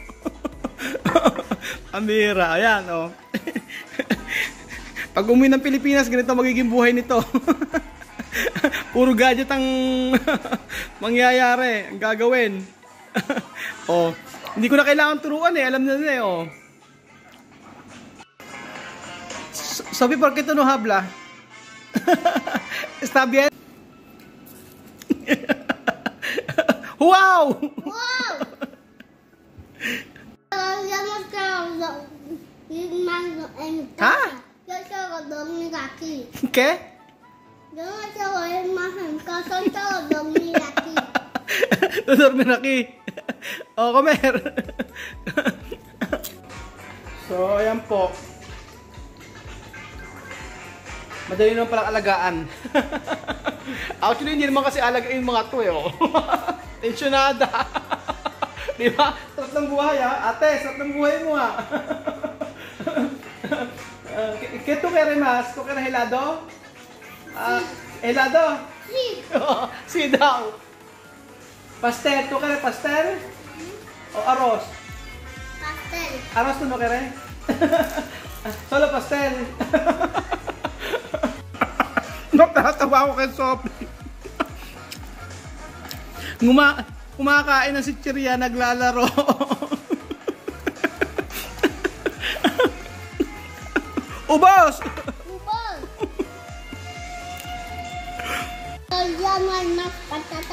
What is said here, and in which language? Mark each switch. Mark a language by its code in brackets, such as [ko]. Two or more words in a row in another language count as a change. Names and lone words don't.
[tl] Amira, ayan Pag umuwi ng Pilipinas, ganito magiging buhay nito. Puro gadget ang mangyayari, ang gagawin. Hindi ko na kailangan turuan alam na nila Sophie, [es] ¿por qué tú no hablas? ¿Está bien? Wow! ¿Ha? ¿Qué? Yo no te voy más en casa, te voy a dormir aquí. Dormir aquí. Comer. [tl] So, ayan po. Madali naman palang alagaan. Actually, hindi naman kasi alagain mga to Tensyonada. Diba? Sarap ng buhay Ate, sarap ng buhay mo [es] ¿Qué tú quieres más? ¿Tú quieres helado? ¿Helado? Sí. [tl] Sí daw. [es] Pastel, ¿tú quieres pastel? ¿O arroz? Pastel. ¿Arroz tú no quieres? Solo pastel. [tl] Natatawa ako kay Sophie. Kumakain na si Chiria, naglalaro. Ubos! Ubos! Kalian may [es] mas patata.